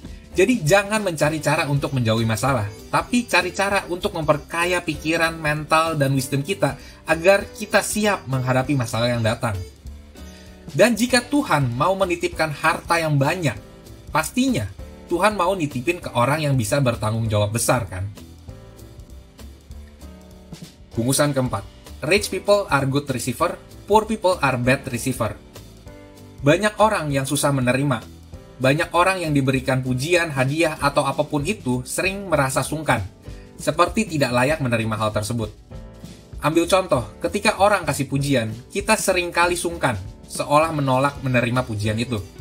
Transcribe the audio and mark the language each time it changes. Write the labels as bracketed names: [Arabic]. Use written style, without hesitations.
[Indonesian] Jadi jangan mencari cara untuk menjauhi masalah, tapi cari cara untuk memperkaya pikiran, mental, dan wisdom kita agar kita siap menghadapi masalah yang datang. Dan jika Tuhan mau menitipkan harta yang banyak, pastinya Tuhan mau nitipin ke orang yang bisa bertanggung jawab besar, kan? Bungkusan keempat, [English] rich people are good receiver, poor people are bad receiver. [Indonesian] Banyak orang yang susah menerima. Banyak orang yang diberikan pujian, hadiah, atau apapun itu sering merasa sungkan, seperti tidak layak menerima hal tersebut. Ambil contoh, ketika orang kasih pujian, kita sering kali sungkan, seolah menolak menerima pujian itu.